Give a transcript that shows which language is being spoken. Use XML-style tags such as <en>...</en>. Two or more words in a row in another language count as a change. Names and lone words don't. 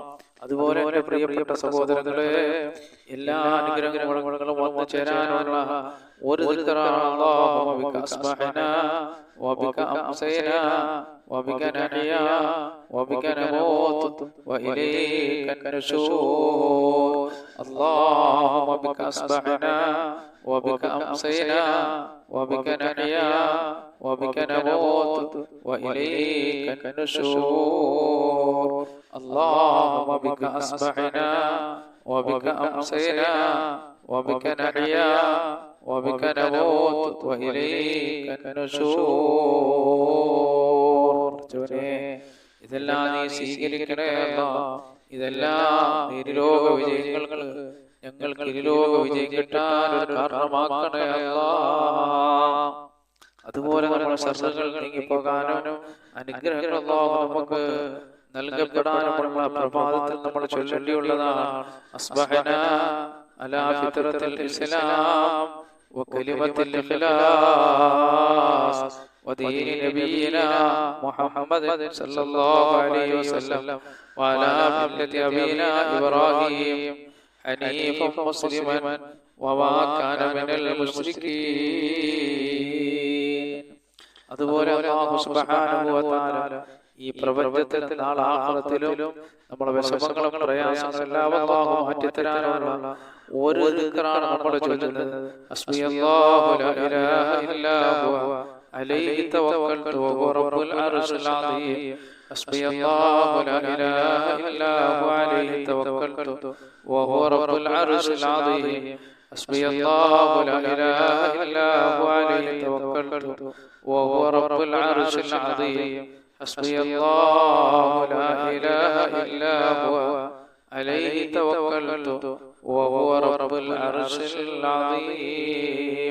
<ml>അതുപോലെ എന്റെ പ്രിയപ്പെട്ട സഹോദരങ്ങളെ, എല്ലാ അനുഗ്രഹങ്ങളും വന്നു ചേരാനുള്ള ഒരു ദിക്റാണ്</ml> <ar>اللهم بك أصبحنا وبك أمسينا وبك نحيا وبك نموت وإليك النشور. اللهم بك أصبحنا وبك أمسينا وبك نحيا وبك نموت وإليك النشور. اللهم بك أصبحنا وبك أمسينا وبك نحيا وبك نموت وإليك النشور.</ar> <ml>ഇതെല്ലാം നീ സ്വീകരിക്കണേ അല്ലാഹ്. ഇതെല്ലാം നിരോഗ വിജയങ്ങൾക്ക് ഞങ്ങൾക്ക് ഇരുലോക വിജയം കിട്ടാൻ ഒരു കാരണമാക്കണേ അല്ലാഹ്. അതുപോലെ നമ്മുടെ ശത്രുക്കൾ നീങ്ങിപ്പോകാനും അനുഗ്രഹങ്ങൾ അല്ലാഹു നമുക്ക് നൽകപ്പെടാനുമുള്ള പ്രഭാതത്തിൽ നമ്മൾ ചൊല്ലേണ്ടിയുള്ളതാണ്.</ml> <ar>أصبحنا على فطرة الإسلام وكلمة الإخلاص ودين نبينا محمد صلى الله عليه وسلم وعلى ملة أبينا إبراهيم حنيفا مسلما وما كان من المشركين.</ar> <ml>അതുപോലെ അല്ലാഹു</ml> <ar>سبحانه وتعالى</ar> <ml>ഈ പ്രപഞ്ചത്തിൽ നാളെ ആഖിറത്തിലും നമ്മുടെ വിഷമങ്ങളും പ്രയാസങ്ങളും എല്ലാം അല്ലാഹു മാറ്റിത്തരാനുള്ള ഒരു ദിക്റാണ് നമ്മൾ ചൊല്ലുന്നത്.</ml> <ar>حسبي الله لا إله إلا هو عليه توكلت وهو رب العرش العظيم. حسبي الله لا إله إلا هو عليه توكلت وهو رب العرش العظيم. حسبي الله لا إله إلا هو عليه توكلت وهو رب العرش العظيم. حسبي الله لا إله إلا هو عليه توكلت وهو رب العرش العظيم.</ar>